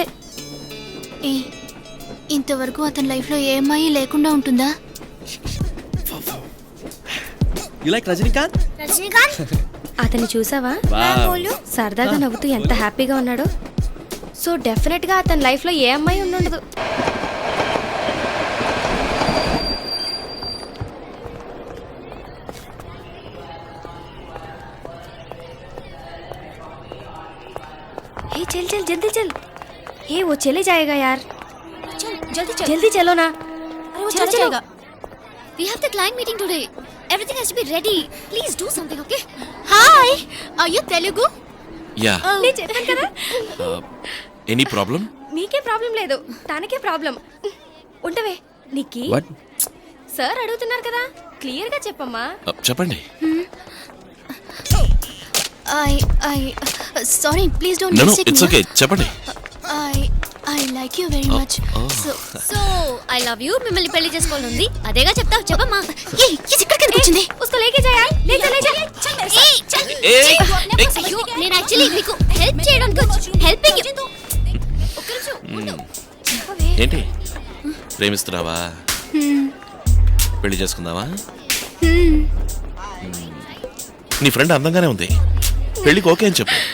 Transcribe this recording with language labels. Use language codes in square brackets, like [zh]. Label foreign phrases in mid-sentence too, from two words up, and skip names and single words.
[te] ఏ, ఇంతవరకు అతని లైఫ్ లో ఏ అమ్మాయి లేకుండా ఉంటుందా? [en] you like రజనీకాంత్? [te] రజనీకాంత్ అతన్ని చూసావా? సరదాగా నవ్వుతూ ఎంత హ్యాపీగా ఉన్నాడో. సో డెఫినెట్ గా అతని లైఫ్ లో ఏ అమ్మాయి ఉండదు. [hi] हे चल चल जल्दी चल. हे वो चले जाएगा यार. चल जल्दी चल. जल्दी चलो ना. अरे वो चला जाएगा. [en] We have the client meeting today. Everything has to be ready. Please do something, okay? Hi. Are you Telugu? Yeah. [te] నేను చెప్పాను కదా. [en] Any problem? [te] మీకే ప్రాబ్లం లేదు, తనకే ప్రాబ్లం. ఉండవే నీకి. సార్ అడుగుతున్నారు కదా, క్లియర్ గా చెప్పమ్మా. చెప్పండి. [en] Sorry, please don't No, mistake me. it's okay. చెప్పండి. I like you very much. So I love you. [te] మిమ్మల్ని పెళ్లి చేసుకోవాలని ఉంది. అదేగా చెప్తావు, చెప్పమ్మా. ఏ ఇది ఇక్కడికి కూర్చుంది. [hi] उसको लेके जा यार. ले चल. [te] అయ్యో, నేను యాక్చువల్లీ మీకు హెల్ప్ చేయడానికి హెల్పింగ్. ఒక్క నిమిషం ఉండు. చెప్పవే. ఏంటి ప్రేమిస్తున్నావా? పెళ్లి చేసుకుందావా? నీ ఫ్రెండ్ అందంగానే ఉంది, పెళ్లికి ఓకే అని చెప్పు.